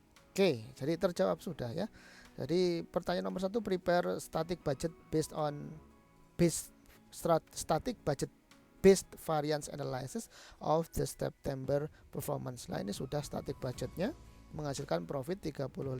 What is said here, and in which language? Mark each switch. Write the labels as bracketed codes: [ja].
[id] Oke, jadi terjawab sudah ya. Jadi pertanyaan nomor 1, [en] prepare static budget based on static budget based variance analysis of the September performance. [id] Nah, ini sudah static budgetnya menghasilkan profit 35.000.